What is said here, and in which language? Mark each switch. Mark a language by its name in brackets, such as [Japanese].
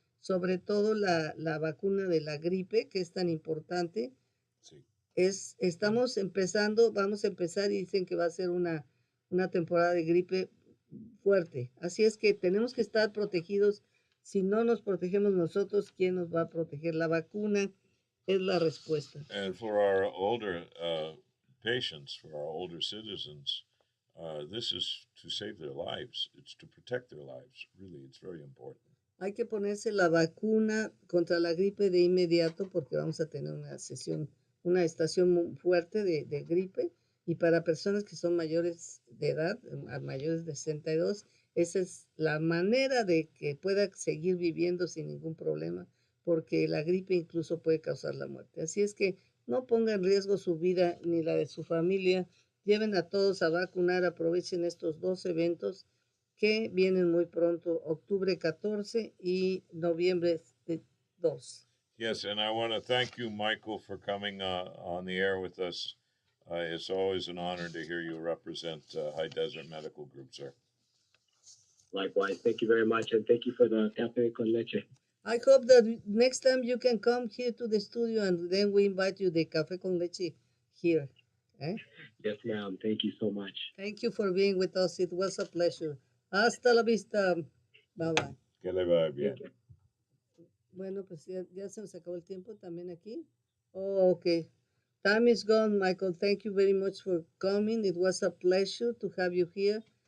[Spanish] Sobre todo la vacuna de la gripe, que es tan importante. Sí. Estamos empezando, vamos a empezar y dicen que va a ser una temporada de gripe fuerte. Así es que tenemos que estar protegidos. Si no nos protegemos nosotros, ¿quién nos va a proteger? La vacuna es la respuesta. [English] And for our older patients, for our older citizens, this is to save their lives. It's to protect their lives. Really, it's very important. [Spanish] Hay que ponerse la vacuna contra la gripe de inmediato porque vamos a tener una estación muy fuerte de gripe. Y para personas que son mayores de edad, mayores de 62, esa es la manera de que pueda seguir viviendo sin ningún problema, porque la gripe incluso puede causar la muerte. Así es que no ponga en riesgo su vida ni la de su familia. Lleven a todos a vacunar, aprovechen estos dos eventos que vienen muy pronto, octubre 14 y noviembre 2. [English] Yes, and I want to thank you, Michael, for coming on the air with us. It's always an honor to hear you represent High Desert Medical Group, sir. Likewise, thank you very much, and thank you for the Café con Leche. I hope that next time you can come here to the studio and then we invite you the Café con Leche here. Eh? Yes, ma'am. Thank you so much. Thank you for being with us. It was a pleasure. [Spanish] Hasta la vista. [English] Bye bye. [Spanish] Que le vaya bien. Bueno, pues ya se nos acabó el tiempo también aquí. [English] Oh, okay. Time is gone, Michael. Thank you very much for coming. It was a pleasure to have you here.